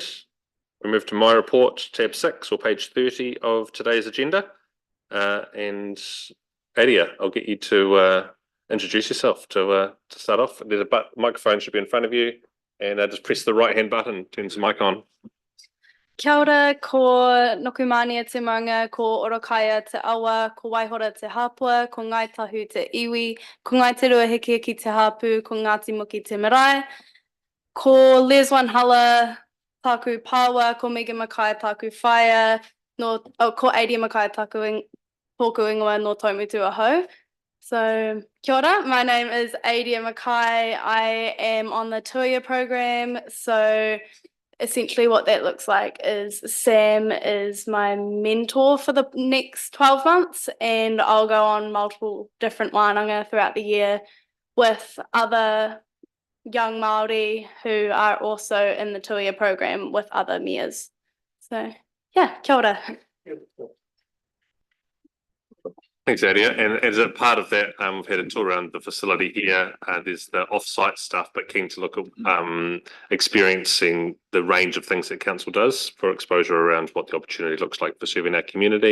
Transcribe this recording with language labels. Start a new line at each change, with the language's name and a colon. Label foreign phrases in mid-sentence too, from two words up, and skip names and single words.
English: We move to my report, tab 6 or page 30 of today's agenda. And Adia, I'll get you to introduce yourself to start off. There's a microphone should be in front of you, and just press the right hand button, turns the mic on.
Māori: Kia ora, ko Nokumania te Maunga, ko Orokaia te Awa, ko Waihora te Hapua, ko Ngaitahu te Iwi, ko Ngaitarua Hiki te Hapu, ko Ngāti Muki te Marae, ko Les Hala Taku Pawa, ko Megan Mackay Taku Whaia, ko Adia Mackay Taku Tōku Ingoa no Taumutu Aho. So, kia ora,
English: my name is Adia Mackay. I am on the Tuia program. So, essentially what that looks like is Sam is my mentor for the next 12 months, and I'll go on multiple different wānanga throughout the year with other young Māori who are also in the Tuia program with other mayors. So, yeah,
Māori: kia ora.
English: Thanks, Adia. And as a part of that, we've had a tour around the facility here. There's the off-site stuff, but keen to look at experiencing the range of things that council does for exposure around what the opportunity looks like for serving our community.